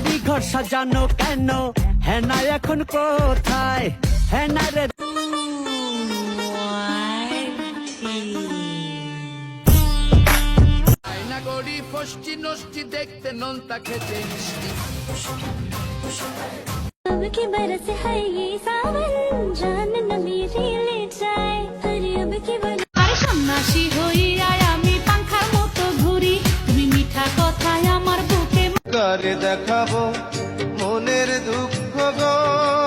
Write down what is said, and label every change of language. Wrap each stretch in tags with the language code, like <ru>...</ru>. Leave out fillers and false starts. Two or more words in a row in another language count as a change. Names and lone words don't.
<bn>ঘর সাজানো কেন, হেনা এখন কোথায়, হেনা রে আয়না গড়ি ফষ্টি নষ্টি দেখতে নোনতা খেতে মিষ্টি।</bn> <hi>अब की बरस है ये सावन, जान न मेरी ले जाए, अरे अब की बरस।</hi> <bn>আরে সন্ন্যাসী হইয়াই আমি পাংখার মতো ঘুরি, তুমি মিঠা কথায় আমার বুকে করে দেখাবো মনের দুঃখ গো।</bn>